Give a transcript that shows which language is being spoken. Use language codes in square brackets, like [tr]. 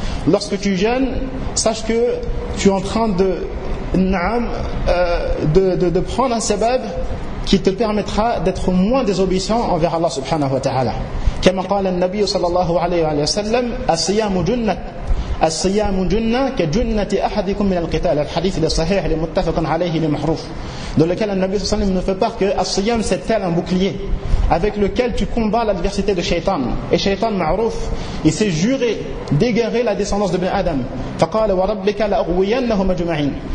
[fr] Lorsque tu jeûnes, sache que tu es en train de prendre un sabab qui te permettra d'être moins désobéissant envers Allah subhanahu wa ta'ala. Comme a dit le Nabi sallallahu alayhi wa sallam, [ar] as-siyamu junnat, الصيام جنة كجنة أحدكم من القتال. الحديث الصحيح المتفق عليه المحروف. [fr] Dans lequel النبي [ar] صلى الله عليه وسلم [fr] nous fait part que الصيام c'est tel un bouclier avec lequel tu combats l'adversité de شيطان. Et شيطان معروف, il s'est juré d'égarer la descendance de Ben Adam. [ar] فقال وربك لأغوينهم أجمعين.